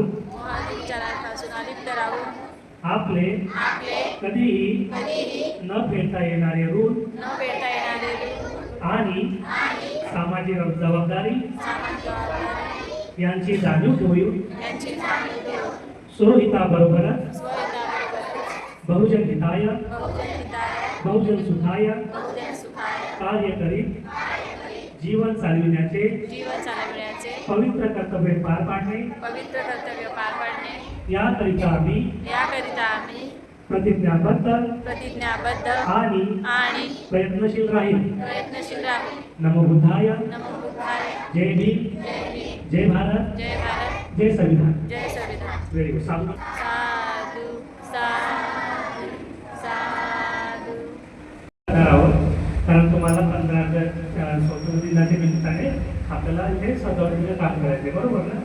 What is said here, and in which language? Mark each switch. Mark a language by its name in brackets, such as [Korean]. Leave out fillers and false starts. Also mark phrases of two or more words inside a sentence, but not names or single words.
[Marathi] मोहादी विचारांपासून अलिप्त राहून आपले आपले कधीही न फेडता येणारे ऋण न पेटता येणारे ऋण आणि सामाजिक जबाबदारी सामाजिक जबाबदारी यांची जाणीव ठेवून यांची जाणीव ठेवून स्वहिताबरोबरच स्वहिताबरोबरच [Pali] बहुजन हिताय बहुजन हिताय बहुजन सुखाय बहुजन सुखाय [Marathi] कार्य करीत जीवन चालविण्याचे जीवन चालविण्याचे पवित्र कर्तव्य पार पाडणे पवित्र कर्तव्य पार पाडणे याकरिता आम्ही याकरिता आम्ही प्रतिज्ञाबद्ध प्रतिज्ञाबद्ध आणि प्रयत्नशील राहील. प्रयत्नशील राहू. [Pali] नमो बुद्धाय, नमो बुद्धाय. [Marathi] जय भीम, जय भीम. जय भारत, जय भारत. जय संविधान. जय संविधान. [English] very good. साधू [Marathi] साधू साधू साधू. आहोत कारण तुम्हाला 15 स्वातंत्र्य दिनाच्या निमित्ताने आपल्याला इथे सजावटीचं काम करायचे, बरोबर ना?